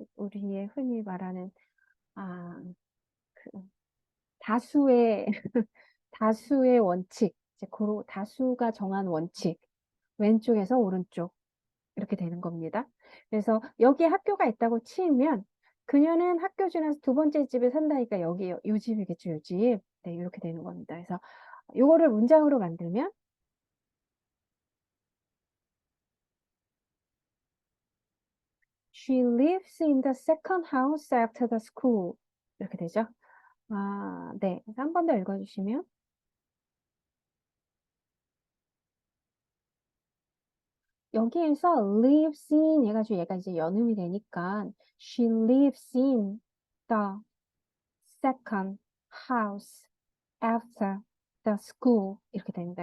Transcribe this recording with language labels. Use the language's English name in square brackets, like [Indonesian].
[Korean] 우리의 흔히 말하는 아, 그 다수의 다수의 원칙, 이제 다수가 정한 원칙. 왼쪽에서 오른쪽 이렇게 되는 겁니다. 그래서 여기에 학교가 있다고 치면 그녀는 학교 지나서 두 번째 집에 산다니까 여기 요 집이겠죠, 요 집. 네, 이렇게 되는 겁니다. 그래서 요거를 문장으로 만들면 [English] She lives in the second house after the school. [Korean] 이렇게 되죠. 아, 네. 그래서 한 번 더 읽어주시면 여기에서 lives in 해가지고 얘가 이제 연음이 되니까 [English] she lives in the second house after the school [Korean] 이렇게 됩니다.